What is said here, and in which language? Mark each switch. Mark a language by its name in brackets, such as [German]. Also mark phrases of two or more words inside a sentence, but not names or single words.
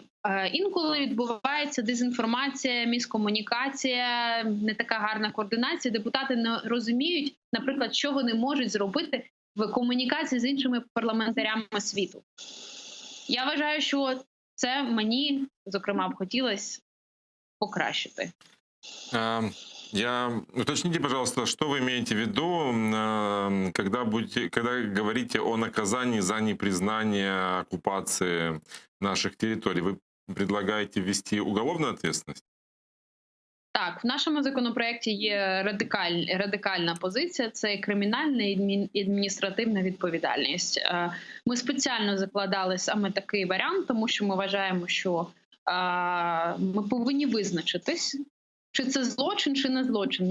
[Ukrainian] Інколи відбувається дезінформація, міскомунікація, не така гарна координація. Депутати не розуміють, наприклад, що вони можуть зробити в комунікації з іншими парламентарями світу. Я вважаю, що це мені, зокрема, б хотілося покращити. [Russian] Уточните, пожалуйста, что вы имеете в виду, когда говорите о наказании за непризнание оккупации наших территорий? Вы предлагаете ввести уголовную ответственность? [Ukrainian] Так, в нашому законопроекті є радикальна позиція – це кримінальна і адміністративна відповідальність. Ми спеціально закладали саме такий варіант, тому що ми вважаємо, що ми повинні визначитись, чи це злочин, чи не злочин.